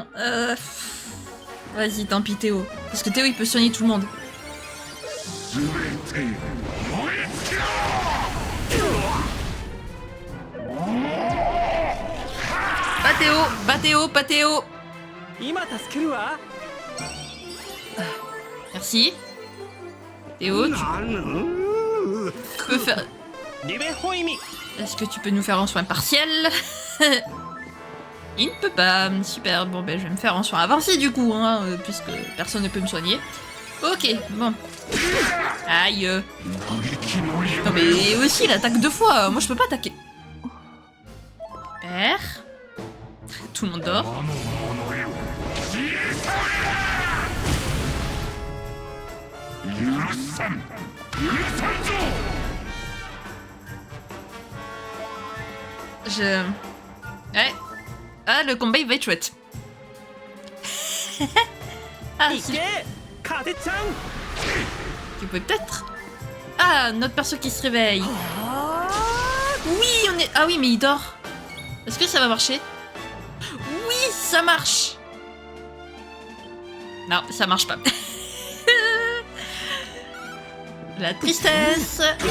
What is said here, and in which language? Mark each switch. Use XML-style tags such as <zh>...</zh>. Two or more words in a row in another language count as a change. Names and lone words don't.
<fr>Vas-y, tant pis Théo. Parce que Théo il peut soigner tout le monde. Pas Théo, pas Théo, pas Théo.</fr> <ja>今助けるわ</ja> <fr>Merci. Théo, tu peux faire...</fr> <ja>リベホイミ</ja> <fr>Est-ce que tu peux nous faire en soin partiel? Il ne peut pas. Super, bon ben je vais me faire en soin avancé du coup, hein, puisque personne ne peut me soigner. Ok, bon. Aïe. Non mais aussi il attaque 2 fois, moi je peux pas attaquer. Super. Tout le monde dort. Ouais. Ah, le combat il va être chouette. Ah,</fr> <ja>い</ja> <fr>si</fr> <ja>け風ちゃん</ja> <fr>tu peux peut-être. Ah, notre perso qui se réveille. Oui, on est... Ah oui, mais il dort. Est-ce que ça va marcher? Oui, ça marche. Non, ça marche pas. La tristesse.</fr>